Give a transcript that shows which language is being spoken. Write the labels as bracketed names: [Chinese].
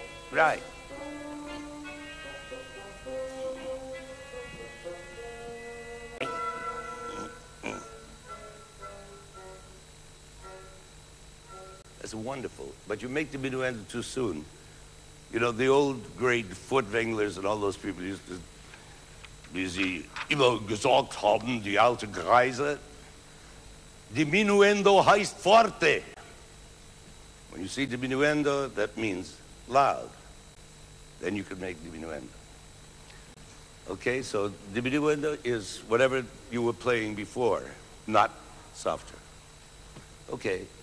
[English] Right. That's wonderful. But you make the minuendo too soon. You know, the old great Furtwänglers and all those people used to, [German] wie sie immer gesagt haben, die alte Greise, diminuendo heißt forte. [English] When you see diminuendo, that means loud. Then you can make diminuendo. Okay, so diminuendo is whatever you were playing before, not softer. Okay.